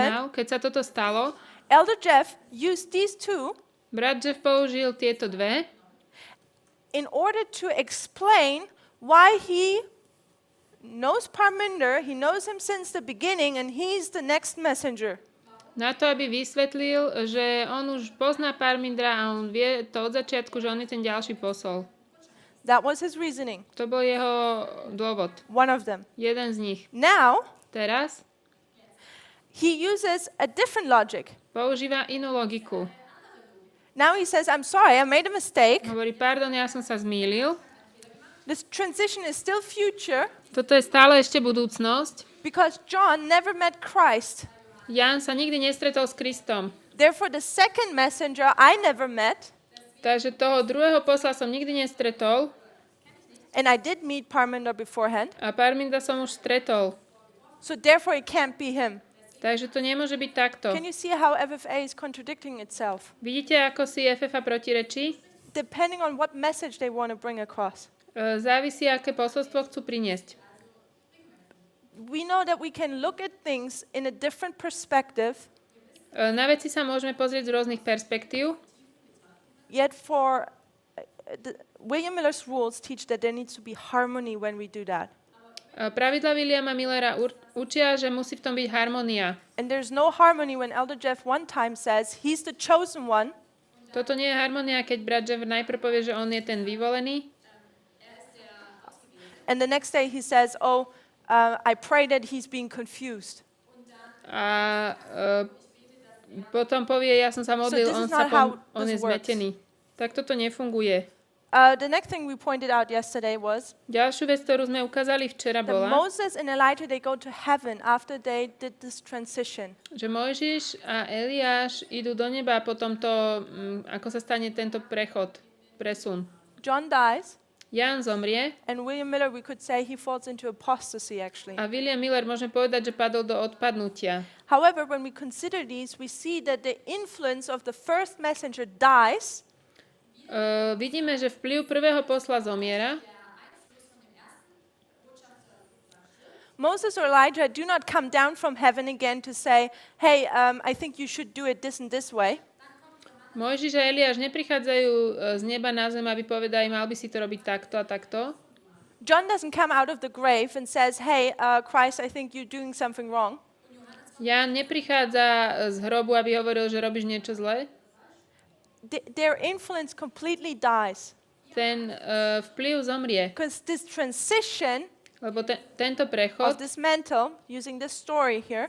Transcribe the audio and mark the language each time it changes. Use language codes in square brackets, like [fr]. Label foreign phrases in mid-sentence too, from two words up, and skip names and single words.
[en] happened- Now. [sk] Keď sa toto stalo, [en] Elder Jeff used these two [sk] brat Jeff použil tieto dve, [en] in order to explain why he knows Parminder, he knows him since the beginning, and he's the next messenger. [sk] na to, aby vysvetlil, že on už pozná Parmindra a on vie to od začiatku, že on je ten ďalší posol. [en] That was his reasoning, [sk] To bol jeho dôvod. [en] one of them. [sk] Jeden z nich. [en] Now, [sk] Teraz [en] he uses a different logic. [sk] používa inú logiku. [en] Now he says, I'm sorry, I made a mistake. [sk] Hovorí, pardon, ja som sa zmýlil. [en] This transition is still future [sk] Toto je stále ešte budúcnosť. [en] because John never met Christ. [sk] Ján sa nikdy nestretol s Kristom. [en] Therefore, the second messenger I never met, [sk] Takže toho druhého posla som nikdy nestretol [en] and I did meet Parminder beforehand. [sk] a Parminda som už stretol. [en] So therefore, it can't be him. [sk] Takže to nemôže byť takto. [en] Can you see how FFA is contradicting itself? [sk] Vidíte, ako si FFA protirečí? [en] Depending on what message they want to bring across. [sk] Závisí, aké posolstvo chcú priniesť. [en] We know that we can look at things in a different perspective, [sk] Na veci sa môžeme pozrieť z rôznych perspektív, [en] yet for William Miller's rules teach that there needs to be harmony when we do that. [sk] Pravidla Williama Millera učia, že musí v tom byť harmónia. [en] And there's no harmony when Elder Jeff one time says he's the chosen one, [sk] Toto nie je harmónia, keď brat Jeff najprv povie, že on je ten vyvolený [en] and the next day he says, I pray that he's being confused. [sk] a potom povie, ja som sa modlil, [en] this is not how [sk] on je [en] this works. [sk] zmetený. Tak toto nefunguje. [en] The next thing we pointed out yesterday was [sk] Ďalšiu vec, ktorú sme ukázali včera, [en] that [sk] bola, [en] Moses and Elijah, they go to heaven after they did this transition. [sk] že Mojžiš a Eliáš idú do neba a potom to, ako sa stane tento prechod, presun. [en] John dies, [sk] Ján zomrie [en] and William Miller, we could say he falls into apostasy, actually. [sk] a William Miller môžeme povedať, že padol do odpadnutia. [en] However, when we consider these, we see that the influence of the first messenger dies, [sk] Vidíme, že vplyv prvého posla zomiera. [en] Moses or Elijah do not come down from heaven again to say, hey, I think you should do it this and this way. [sk] Mojžiš a Eliáš neprichádzajú z neba na zem, aby povedali, mal by si to robiť takto a takto. [en] John doesn't come out of the grave and says, hey, Christ, I think you're doing something wrong. [sk] Ján neprichádza z hrobu, aby hovoril, že robíš niečo zlé. [en] Their influence completely dies. [sk] ten vplyv zomrie. [en] Because this transition [sk] Lebo tento [en] of [sk] prechod [en] this mantle, using this story here,